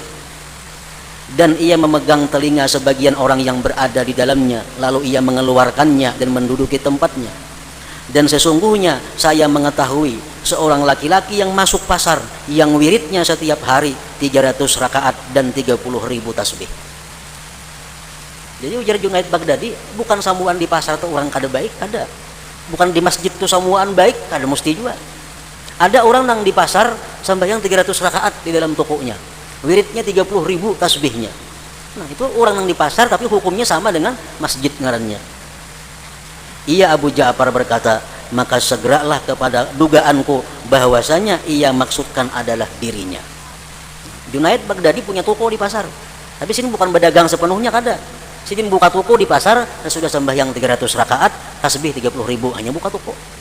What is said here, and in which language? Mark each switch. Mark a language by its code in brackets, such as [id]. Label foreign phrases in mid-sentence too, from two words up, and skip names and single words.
[id] Dan ia memegang telinga sebagian orang yang berada di dalamnya, lalu ia mengeluarkannya dan menduduki tempatnya. Dan sesungguhnya saya mengetahui seorang laki-laki yang masuk pasar, yang wiridnya setiap hari 300 rakaat dan 30.000 tasbih. [bjn] Jadi ujar Junaid Baghdadi, bukan samuan di pasar tuh orang kada baik, kada. Bukan di masjid tuh samuan baik, kada mesti juga. Ada orang yang di pasar sembahyang 300 rakaat di dalam tokonya, wiridnya 30.000 tasbihnya. Nah, itu orang yang di pasar tapi hukumnya sama dengan masjid ngarannya. [id] Ia Abu Ja'far berkata, maka segeralah kepada dugaanku bahwasanya ia maksudkan adalah dirinya. [bjn] Junaid Baghdadi punya toko di pasar, tapi sini bukan berdagang sepenuhnya kada. Sini buka toko di pasar dan sudah sembahyang 300 rakaat, tasbih 30.000, hanya buka toko.